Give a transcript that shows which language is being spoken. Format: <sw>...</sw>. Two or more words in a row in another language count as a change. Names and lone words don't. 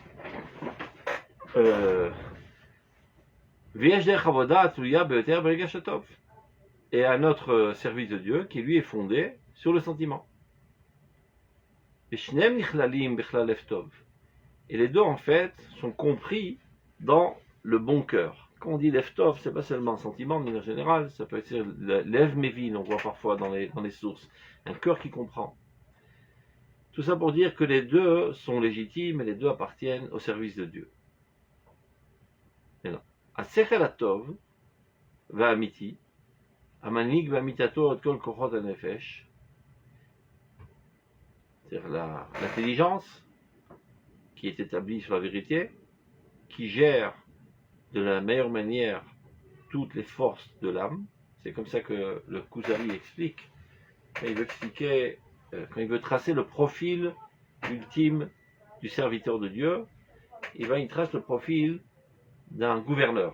<fr>Et un autre service de Dieu qui lui est fondé sur le sentiment. Et les deux en fait sont compris dans le bon cœur. Quand on dit leftov, c'est pas seulement un sentiment, mais en général, ça peut être</fr> <he>לב מבין,</he> <fr>on voit parfois dans les sources, un cœur qui comprend. Tout ça pour dire que les deux sont légitimes et les deux appartiennent au service de Dieu.</fr> <he>השכל הטוב והאמיתי, המנהיג ואמיתתו את כל כוחות הנפש,</he> <fr>c'est-à-dire l'intelligence qui est établie sur la vérité, qui gère de la meilleure manière toutes les forces de l'âme. C'est comme ça que le Kuzari explique. Quand il veut tracer le profil ultime du serviteur de Dieu, il trace le profil d'un gouverneur.</fr>